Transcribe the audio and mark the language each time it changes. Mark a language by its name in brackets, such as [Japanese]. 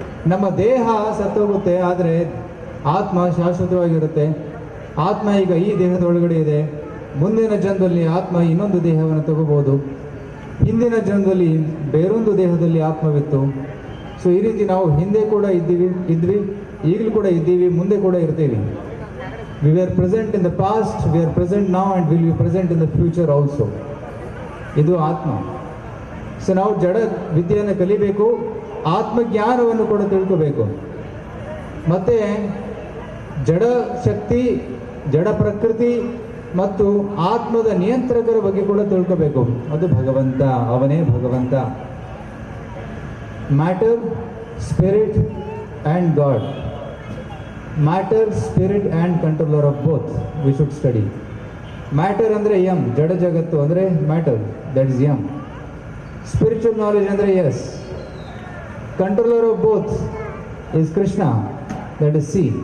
[Kannada] ನಮ್ಮ ದೇಹ ಸತ್ತೋಗುತ್ತೆ, ಆದರೆ ಆತ್ಮ ಶಾಶ್ವತವಾಗಿರುತ್ತೆ. ಆತ್ಮ ಈಗ ಈ ದೇಹದ ಒಳಗಡೆ ಇದೆ. ಮುಂದಿನ ಜನ್ಮದಲ್ಲಿ ಆತ್ಮ ಇನ್ನೊಂದು ದೇಹವನ್ನು ತಗೋಬಹುದು. ಹಿಂದಿನ ಜನ್ಮದಲ್ಲಿ ಬೇರೊಂದು ದೇಹದಲ್ಲಿ ಆತ್ಮವಿತ್ತು. ಸೊ ಈ ರೀತಿ ನಾವು ಹಿಂದೆ ಕೂಡ ಇದ್ವಿ, ಈಗಲೂ ಕೂಡ ಇದ್ದೀವಿ, ಮುಂದೆ ಕೂಡ ಇರ್ತೀವಿ. [English] We were present in the past, we are present now and will be present in the future also. [Kannada] ಇದು ಆತ್ಮ. ಸೊ ನಾವು ಜಡ ವಿದ್ಯೆಯನ್ನು ಕಲಿಬೇಕು, ಆತ್ಮಜ್ಞಾನವನ್ನು ಕೂಡ ತಿಳ್ಕೋಬೇಕು. ಮತ್ತು ಜಡ ಶಕ್ತಿ, ಜಡ ಪ್ರಕೃತಿ ಮತ್ತು ಆತ್ಮದ ನಿಯಂತ್ರಕರ ಬಗ್ಗೆ ಕೂಡ ತಿಳ್ಕೋಬೇಕು. ಅದು ಭಗವಂತ, ಅವನೇ ಭಗವಂತ. [English] Matter, spirit and God. Matter, spirit and controller of both we should study. [Kannada] Matter ಅಂದರೆ ಎಂ, ಜಡ ಜಗತ್ತು ಅಂದರೆ matter, [English] That is M. Spiritual knowledge ಅಂದರೆ S. Controller of both is Krishna, that is C.